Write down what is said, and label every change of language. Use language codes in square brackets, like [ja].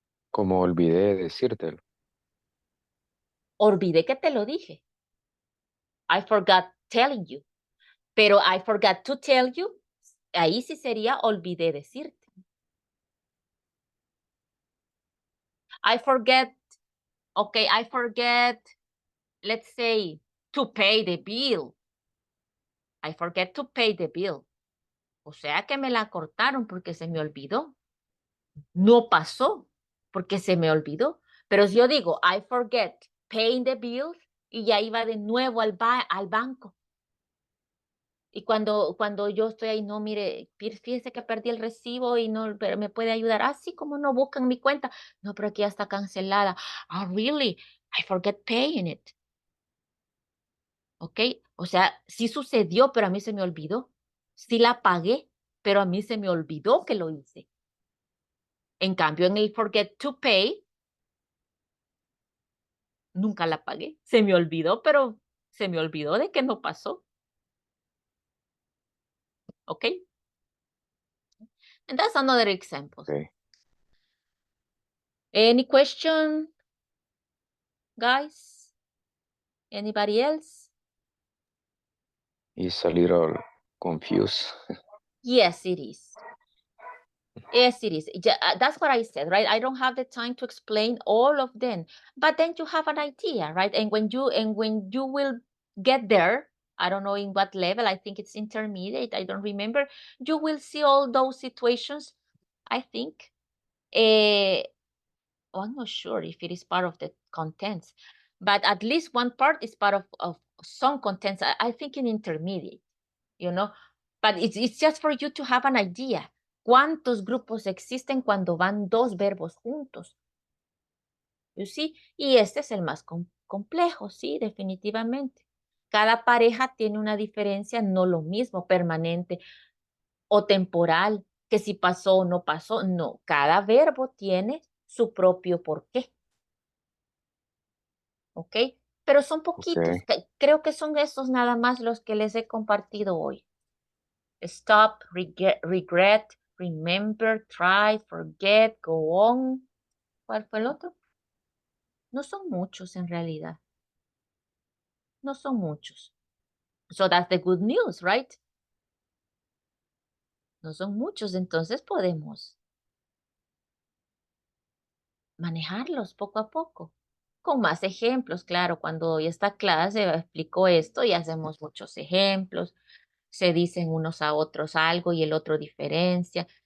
[es] Como olvidé decírtelo. Olvidé que te lo dije. [en] I forgot telling you. [es] Pero [en] I forgot to tell you, [es] ahí sí sería olvidé decirte. [en] I forget, okay, I forget, let's say, to pay the bill. I forget to pay the bill. [es] O sea que me la cortaron porque se me olvidó. No pasó porque se me olvidó. Pero si yo digo, [en] I forget paying the bills, [es] y ya iba de nuevo al banco. Y cuando yo estoy ahí, no, mire, fíjese que perdí el recibo y no, pero me puede ayudar. Así como no buscan mi cuenta. No, pero aquí ya está cancelada. [en] Ah, really? I forget paying it. ¿Ok? [es] O sea, sí sucedió, pero a mí se me olvidó. Sí la pagué, pero a mí se me olvidó que lo hice. En cambio, en el forget to pay, nunca la pagué. Se me olvidó, pero se me olvidó de que no pasó. ¿Ok? [en] And that's another example. Okay. Any question, guys? Anybody else? It's a little confused. Yes, it is. Yes, it is. That's what I said, right? I don't have the time to explain all of them, but then you have an idea, right? And when you will get there, I don't know in what level, I think it's intermediate, I don't remember, you will see all those situations, I think. I'm not sure if it is part of the contents, but at least one part is part of some contents, I think in intermediate, you know, but it's just for you to have an idea. [es] ¿Cuántos grupos existen cuando van dos verbos juntos? [en] You see? [es] Y este es el más complejo, sí, definitivamente. Cada pareja tiene una diferencia, no lo mismo, permanente o temporal, que si pasó o no pasó. No, cada verbo tiene su propio porqué. ¿Ok? Pero son poquitos. Okay. Creo que son estos nada más los que les he compartido hoy. [en] Stop, regret, remember, try, forget, go on. [es] ¿Cuál fue el otro? No son muchos en realidad. No son muchos. [en] So that's the good news, right? [es] No son muchos, entonces podemos manejarlos poco a poco. Con más ejemplos, claro, cuando doy esta clase explico esto y hacemos muchos ejemplos, se dicen unos a otros algo y el otro diferencia.